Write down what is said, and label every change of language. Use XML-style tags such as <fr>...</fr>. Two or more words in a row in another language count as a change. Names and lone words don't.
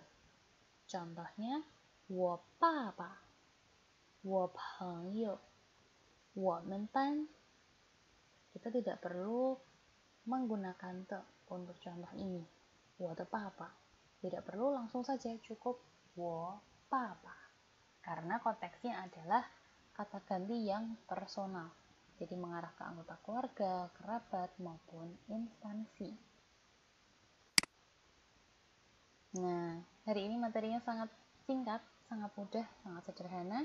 <id>Contohnya,</id> <zh>我爸爸, 我朋友, 我们班.</zh> <id>Kita tidak perlu menggunakan te untuk contoh ini.</id> <zh>我的爸爸.</zh> <id>Tidak perlu, langsung saja cukup</id> <zh>我爸爸.</zh> <id>Karena konteksnya adalah kata ganti yang personal. Jadi mengarah ke anggota keluarga, kerabat, maupun instansi. Nah, Hari ini materinya sangat singkat, sangat mudah, sangat sederhana.</id>